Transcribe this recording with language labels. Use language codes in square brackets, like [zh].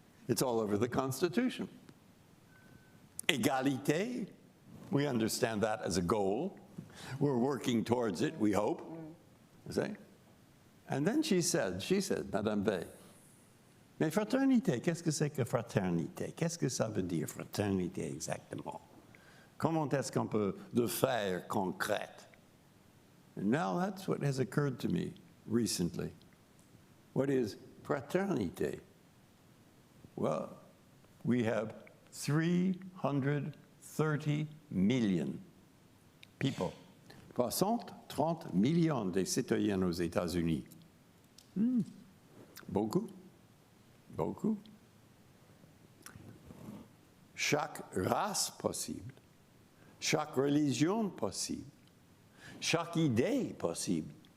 [en] It's all over the Constitution. Égalité, we understand that as a goal. We're working towards it, we hope. See? And then she said, [fr] Madame Veil, mais fraternité, qu'est-ce que c'est que fraternité? Qu'est-ce que ça veut dire, fraternité, exactement? Comment est-ce qu'on peut le faire concrète? [en] And now that's what has occurred to me recently. What is fraternité? Well, we have 330 million people. [fr] 330 millions de citoyens aux États-Unis. Beaucoup. Beaucoup. Chaque race possible, chaque religion possible, chaque idée possible.